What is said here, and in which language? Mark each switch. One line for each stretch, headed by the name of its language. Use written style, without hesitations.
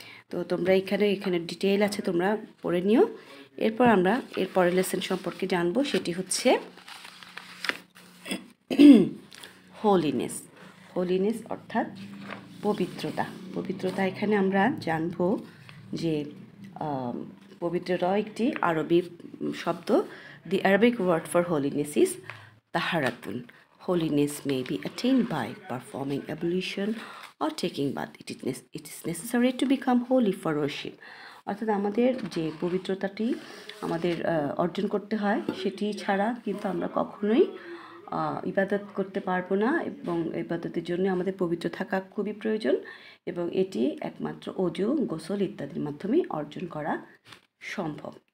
Bangla: তো তোমরা এখানে ডিটেইল আছে, তোমরা পড়ে নিও। এরপর আমরা এর পরের লেসন সম্পর্কে জানবো, সেটি হচ্ছে হোলিনেস। হোলিনেস অর্থাৎ পবিত্রতা। পবিত্রতা এখানে আমরা জানব যে পবিত্রতা একটি আরবি শব্দ।
English: The Arabic word for holiness is তাহারাতুন। Holiness may be attained by performing ablution or taking bath. It is necessary to become holy for worship.
Bangla: অর্থাৎ আমাদের যে পবিত্রতাটি আমাদের অর্জন করতে হয় সেটি ছাড়া কিন্তু আমরা কখনোই ইবাদত করতে পারবো না, এবং ইবাদতের জন্য আমাদের পবিত্র থাকা খুবই প্রয়োজন, এবং এটি একমাত্র অজু, গোসল ইত্যাদির মাধ্যমে অর্জন করা সম্ভব।